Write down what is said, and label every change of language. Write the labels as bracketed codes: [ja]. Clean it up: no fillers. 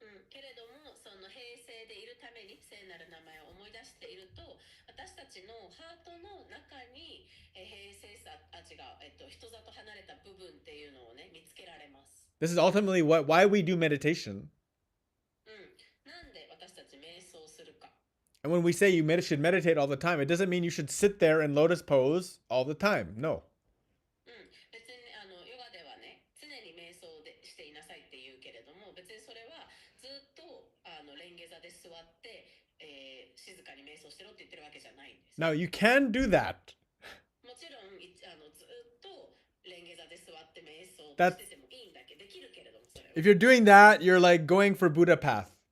[ja] けれども、その平成でいるために聖なる名前を思い出していると、私たちのハートの中に平成さ、違う、人里離れた部分っていうのをね見つけられます。 [en] This is ultimately why we do meditation. [ja] なんで私たち瞑想するか。 [en] And when we say you should meditate all the time, it doesn't mean you should sit there in lotus pose all the time. No. [ja] 別にヨガではね、常に瞑想でしていなさいって言うけれども、別にそれはずっとレンゲ座で座って、静かに瞑想してろって言ってるわけじゃないんです。 [en] Now you can do that. [ja] もちろんずっとレンゲ座で座って瞑想しててもいいんだけど、できるけれどもそれは。 [en] If you're doing that, you're like going for Buddha path.